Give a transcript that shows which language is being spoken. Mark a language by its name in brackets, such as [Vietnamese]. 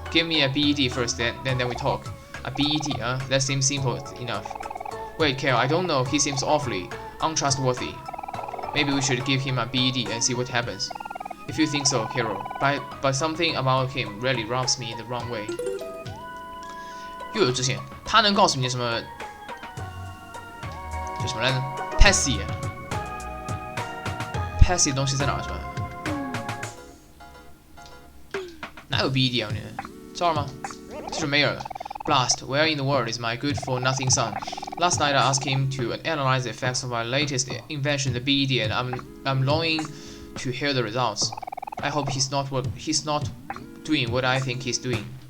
[English] Give me a BED first, then we talk. A BED, That seems simple enough. Wait, Kale, I don't know. He seems awfully untrustworthy. Maybe we should give him a BED and see what happens. If you think so, Carol. But something about him really rubs me in the wrong way. [Chinese] 又有支线，他能告诉你什么？叫什么来着 ？Pessy 的东西在哪儿是吧？哪有 BED 啊？你这儿吗？就是没有了。 [English] Blast, where in the world is my good-for-nothing son? Last night I asked him to analyze the effects of our latest invention, the BED, and I'm longing to hear the results. I hope he's not doing what I think he's doing.